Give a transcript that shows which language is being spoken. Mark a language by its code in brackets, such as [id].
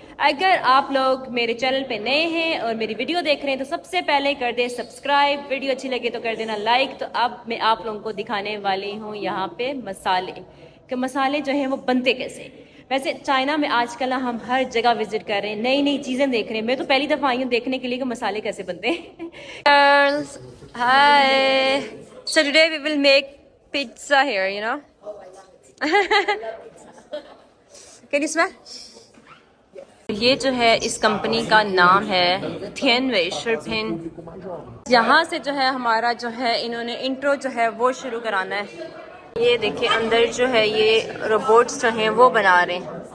[hi] अगर आप लोग मेरे चैनल पे नए हैं और मेरी वीडियो देख रहे हैं तो सबसे पहले कर दे सब्सक्राइब, वीडियो अच्छी लगे तो कर देना लाइक। तो अब मैं आप लोगों को दिखाने वाली हूँ यहाँ पे मसाले, कि मसाले जो हैं वो बनते कैसे। वैसे चाइना में आजकल हम हर जगह विजिट कर रहे हैं, नई नई चीज़ें देख रहे हैं। मैं तो पहली दफ़ा आई हूँ देखने के लिए कि मसाले कैसे बनते हैं। [en] Girls, hi. So today we will make pizza here, you know. Can you smell? [hi] ये जो है इस कंपनी का नाम है थियन वे शिरपिन। यहाँ से जो है हमारा जो है इन्होंने इंट्रो जो है वो शुरू कराना है। ये देखिए अंदर जो है ये रोबोट्स जो हैं वो बना रहे हैं।